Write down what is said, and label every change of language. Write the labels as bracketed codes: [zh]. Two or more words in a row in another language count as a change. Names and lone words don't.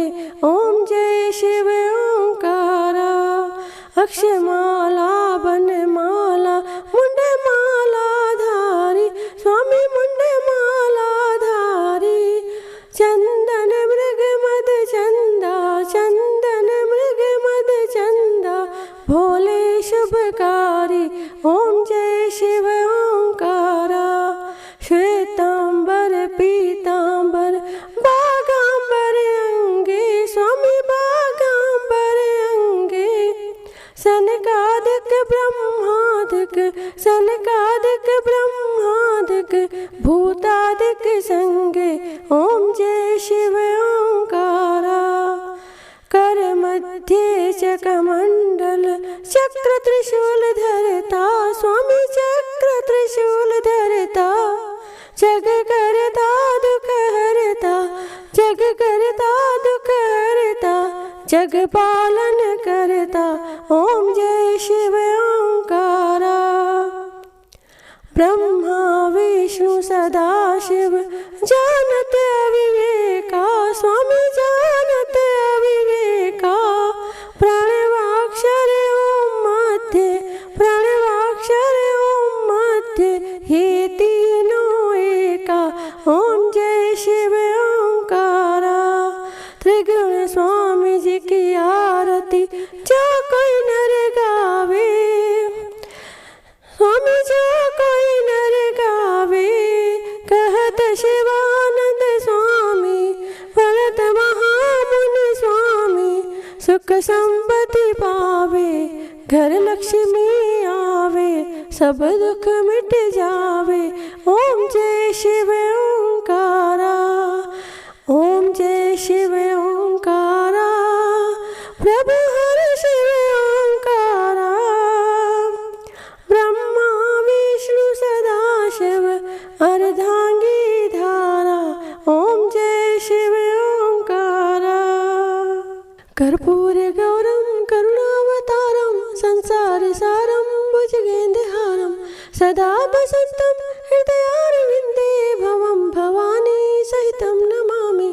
[hi] ओम जय शिव ओंकारा, अक्षमाला बनमाला, मुंड माला धारी, स्वामी मुंड माला धारी। चंदन मृग मद चंदा, चंदन मृग मद चंदा, भोले शुभकारी। ओम जय शिव ओंकारा, श्वेतांबर पीतांबर, बागांबर अंगे, स्वामी बागांबर अंगे। सनकादिक ब्रह्मादिक, सनकादिक ब्रह्मादिक, भूतादिक संगे। ओम जय शिव ओंकारा, कर मध्य चकमंडल, चक्र त्रिशूल धरता, स्वामी चक्र त्रिशूल धरता। जग करता दुख हरता, जग करता दुख हरता, जग पालन करता। ओम जय शिव ओंकारा, ब्रह्मा विष्णु सदा शिव, जानत अविवेका, स्वामी जानत अविवेका। प्रणवाक्षर ओम मध्य, प्रणवाक्षर ओम मध्य, हे तीनों एका। ओम जय शिव ओंकारा, त्रिगुण स्वामी जी की आरती जो कोई नर गावे, स्वामी जो कोई नर गावे। कहत शिवानंद स्वामी, भरत महामुनि स्वामी, सुख संपत्ति पावे, घर लक्ष्मी आवे, सब दुख मिट जावे। ओम जय शिव ओंकारा, ओम जय शिव ओंकारा, प्रभु हर शिव ओंकारा, ब्रह्मा विष्णु सदा शिव, अर्धांगी धारा। ओम जय शिव ओंकारा, [sa] कर्पूर गौरम करुणावतारम, संसार सारम भुजगेन्द्रहारम, सदा वसंतम हृदयारविंदे, भवम भवानी सहितं नमामि।